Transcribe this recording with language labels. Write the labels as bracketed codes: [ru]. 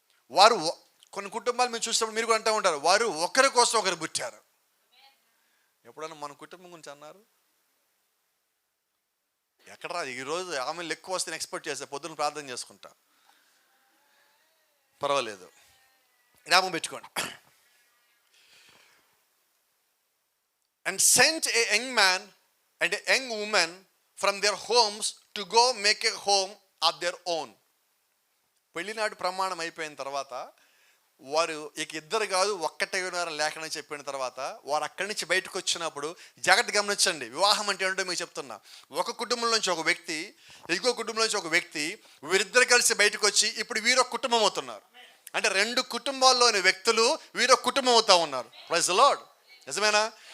[te] వారు కొన్ని కుటుంబాలు మీరు చూసినప్పుడు మీరు కూడా అంటూ ఉంటారు, వారు ఒకరి కోసం ఒకరు పుట్టారు. ఎప్పుడన్నా మన కుటుంబం గురించి అన్నారు? ఎక్కడ? ఈరోజు ఆమెలు ఎక్కువ వస్తే ఎక్స్పెక్ట్ చేస్తే పొద్దున్న ప్రార్థన చేసుకుంటా, పర్వాలేదు, జ్ఞాపకం పెట్టుకోండి. [en] And sent a young man and a young woman from their homes to go make a home of their own. [te] పెళ్లినాటి ప్రమాణం అయిపోయిన తర్వాత వారు ఇక ఇద్దరు కాదు ఒక్కటే ఉన్నారని లేఖనం చెప్పిన తర్వాత వారు అక్కడి నుంచి బయటకు వచ్చినప్పుడు జాగ్రత్త గమనించండి. వివాహం అంటే ఏంటో మీకు చెప్తున్నా. ఒక కుటుంబం నుంచి ఒక వ్యక్తి, ఇంకో కుటుంబం నుంచి ఒక వ్యక్తి, వీరిద్దరు కలిసి బయటకు వచ్చి ఇప్పుడు వీరొక కుటుంబం అవుతున్నారు. అంటే రెండు కుటుంబాల్లోని వ్యక్తులు వీరొక కుటుంబం అవుతా ఉన్నారు. Praise the lord. నిజమేనా?